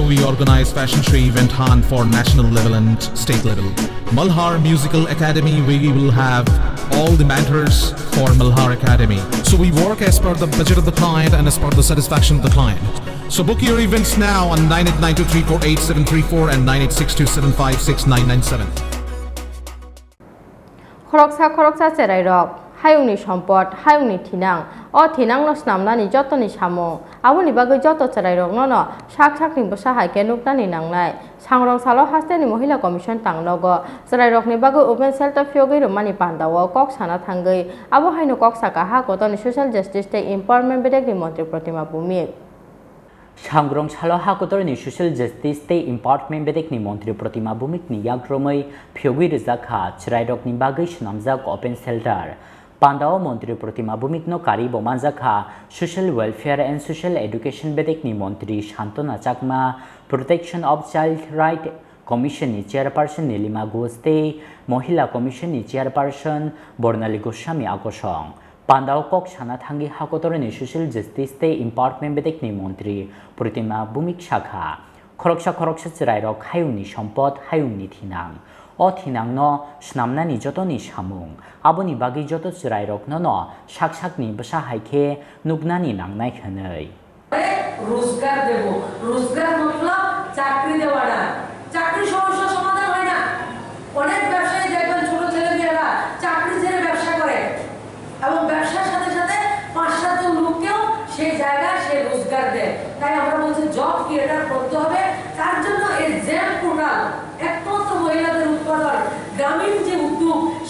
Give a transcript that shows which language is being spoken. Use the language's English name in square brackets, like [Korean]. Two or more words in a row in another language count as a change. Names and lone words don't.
[English] We organize fashion show event hunt for national level and state level. Malhar Musical Academy, we will have all the mentors for Malhar Academy. So we work as per the budget of the client and as per the satisfaction of the client. So book your events now on 9892348734 and 9862756997. [Kok Borok] Khoroksa Chwrairok Hayungni Sompod Hayungni Thinang O Thinang no snamnani jotoni samo aboni bagwi joto Chwrairok no sak-sakni bosa haike nuknani nangnai sangrong salo hasteni mohila commission tanglogo Chwrairokni bagwi [English] open shelter [Kok Borok] Phiyogwi romani pandao kok sana thangui abo haino kok saka Hakotorni [English] social justice [Kok Borok] tei empowerment bedekni Mantri Pratima Bhomik Sangrong salo Hakotorni [English] social justice [Kok Borok] tei empowerment bedekni Mantri Pratima Bhomik ni yak Romwi Phiyogwi Rwjakha Chwrairokni bagwi shnamjak [English] open shelter [Kok Borok] Pandao Mantri Pratima Bhomik no kari bomanjakha [English] social welfare and social education [Kok Borok] bedekni Mantri Shantona Chakma [English] protection of child right commission [Kok Borok] ni chairperson Nilima Ghosh mohila commission ni chairperson Bornali Goswami Akosong Pandao kok sana thangi Hakotorni [English] social justice [Kok Borok] te empowerment bedekni Mantri Pratima Bhomik shakha khoroksa Chwrairok hayungni sompod hayungni thinang O thinang no snamnani jotoni samung aboni bagi joto Chwrairok no sak-sakni bosa haike nugnani nangnai khanai [Bangla] রোজগার দেব রোজগার মতলব চাকরি দেওয়া না চাকরি সমস্যা সমাধান হয় না অনেক ব্যবসায়ী দেখবেন ছোট ছেলেমেয়েরা চাকরি ছেড়ে ব্যবসা করে এবং ব্যবসার সাথে সাথে ৫-৭ জন লোককেও সেই জায়গায় সে রোজগার দেয় তাই আমরা বলছি [English] job creator [Bangla] করতে হবে তার জন্য এই জেম পোর্টাল একমাত্র মহিলাদের উৎপাদন গ্রামীণ যে উদ্যোগ